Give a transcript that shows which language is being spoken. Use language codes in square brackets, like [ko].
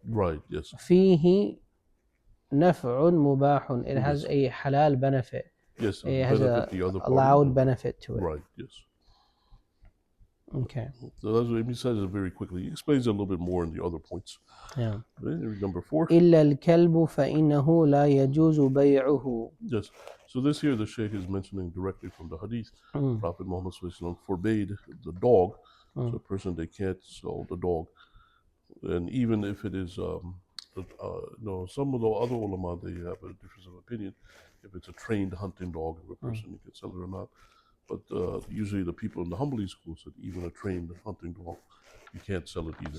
[en] Right, yes. [ar] فيه نفع مباح. [en] It has a halal benefit. Yes, it has a allowed benefit to it. Right, yes. Okay. So that's what he says it very quickly. He explains it a little bit more in the other points. Yeah. Number 4. [ar] إلا الكلب فإنه لا يجوز بيعه. [en] Yes. So this here the Shaykh is mentioning directly from the Hadith. Prophet Muhammad forbade the dog. So a person, they can't sell the dog. And even if it is, some of the other ulama, they have a difference of opinion. If it's a trained hunting dog, if a person, you can sell it or not. But usually the people in the Hanbali school said even a trained hunting dog, you can't sell it either.